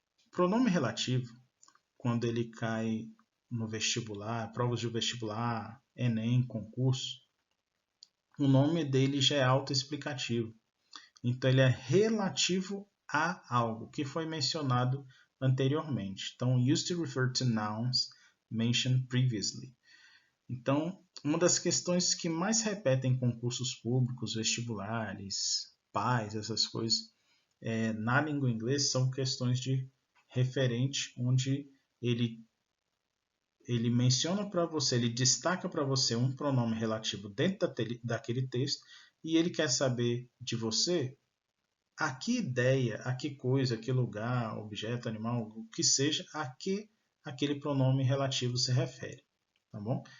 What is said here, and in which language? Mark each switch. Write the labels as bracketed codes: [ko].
[pt] Pronome relativo, quando ele cai no vestibular, provas de vestibular, Enem, concurso, o nome dele já é autoexplicativo. Então, ele é relativo a algo que foi mencionado anteriormente. [en] Então, used to refer to nouns mentioned previously. [pt] Então, uma das questões que mais repetem em concursos públicos, vestibulares, pais, essas coisas, na língua inglesa são questões de referente, onde ele menciona para você, ele destaca para você um pronome relativo dentro daquele texto e ele quer saber de você a que ideia, a que coisa, a que lugar, objeto, animal, o que seja, a que aquele pronome relativo se refere, tá bom?